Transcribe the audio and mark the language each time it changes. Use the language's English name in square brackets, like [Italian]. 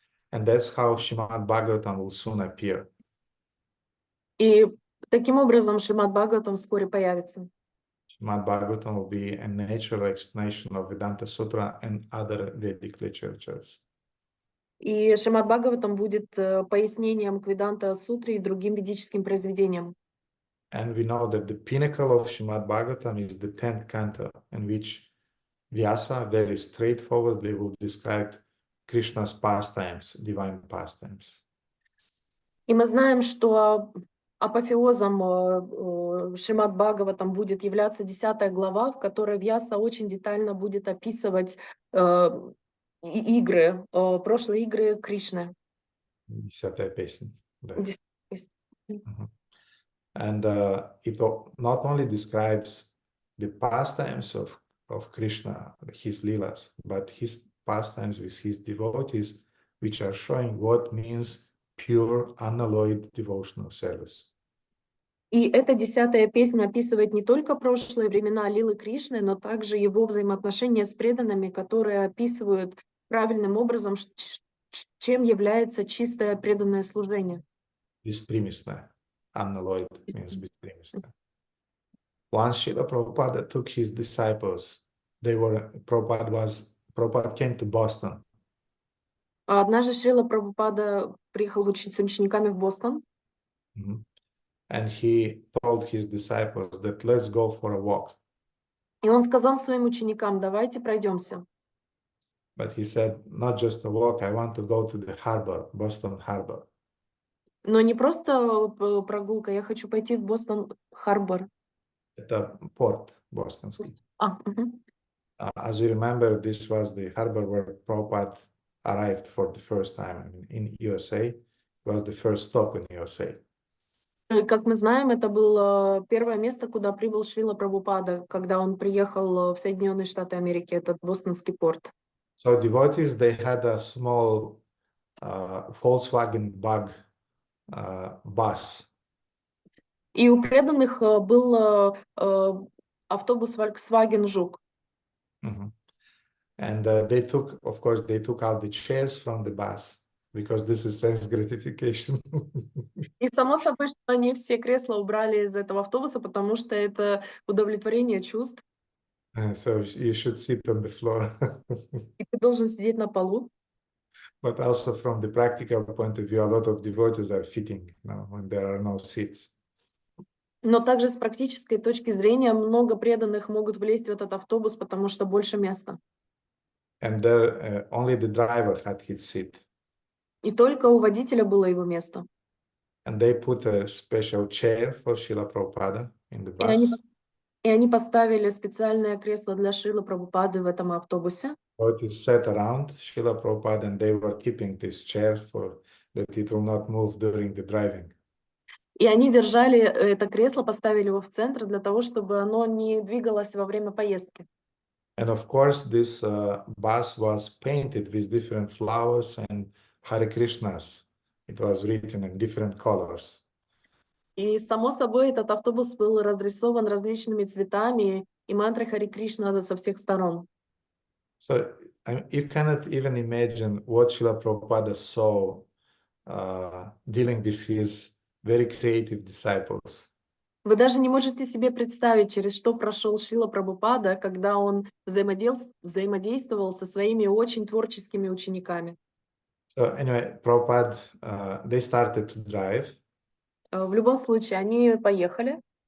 [English] And that's how Srimad Bhagavatam will soon appear. [Russian] И таким образом Шримад Бхагаватам вскоре появится. [English] Srimad Bhagavatam will be a natural explanation of Vedanta Sutra and other Vedic literatures. [Russian] И Шримад Бхагаватам будет пояснением к Веданта Сутре и другим ведическим произведениям. [English] And we know that the pinnacle of Srimad Bhagavatam is the 10th canto, in which Vyasa very straightforwardly will describe Krishna's pastimes, divine pastimes. [Russian] И мы знаем, что апофеозом Шримад Бхагаватам будет являться 10 глава, в которой Вьяса очень детально будет описывать игры, прошлые игры Кришны. 10-я песня. Да. [English] And it not only describes the pastimes of Krishna, his leelas, but his pastimes with his devotees, which are showing what means pure, unalloyed devotional service. [Russian] И эта 10-я песня описывает не только прошлые времена Лилы Кришны, но также его взаимоотношения с преданными, которые описывают правильным образом, чем является чистое преданное служение. Беспримесное. [English] Unalloyed means беспримесное. Once Srila Prabhupada took his disciples, Prabhupada came to Boston. [Russian] А однажды Шрила Прабхупада приехал с учениками в Бостон. [English] And he told his disciples that let's go for a walk. [Russian] И он сказал своим ученикам, давайте пройдемся. [English] But he said, not just a walk, I want to go to the harbor, Boston Harbor. [Russian] Но не просто прогулка, я хочу пойти в Бостон Харбор. Это порт бостонский. [English] As you remember, this was the harbor where Prabhupada arrived for the first time. I mean, in USA, it was the first stop in USA. [Russian] Как мы знаем, это было первое место, куда прибыл Шрила Прабхупада, когда он приехал в Соединенные Штаты Америки, этот бостонский порт. [English] So devotees, they had a small Volkswagen Bug bus. [Russian] И у преданных был автобус Volkswagen Жук. [English] And they took, of course, they took out the chairs from the bus because this is sense gratification. [Russian] И само собой, что они все кресла убрали из этого автобуса, потому что это удовлетворение чувств. [English] So you should sit on the floor. [Russian] И ты должен сидеть на полу. [English] But also from the practical point of view, a lot of devotees are fitting, when there are no seats. [Russian] Но также с практической точки зрения много преданных могут влезть в этот автобус, потому что больше места. [English] And there only the driver had his seat. [Russian] И только у водителя было его место. [English] And they put a special chair for Srila Prabhupada in the bus. [Russian] И они поставили специальное кресло для Шрилы Прабхупады в этом автобусе. [English] So it is set around Srila Prabhupada, and they were keeping this chair for that it will not move during the driving. [Russian] И они держали это кресло, поставили его в центр для того, чтобы оно не двигалось во время поездки. [English] And of course, this bus was painted with different flowers and Hare Krishnas. It was written in different colors. [Russian] И само собой этот автобус был разрисован различными цветами и мантры Харе Кришна со всех сторон. [English] So you cannot even imagine what Srila Prabhupada saw dealing with his very creative disciples. [Russian] Вы даже не можете себе представить, через что прошел Шрила Прабхупада, когда он взаимодействовал со своими очень творческими учениками. [English] So anyway, Prabhupada, they started to drive. [Russian] В любом случае, они поехали.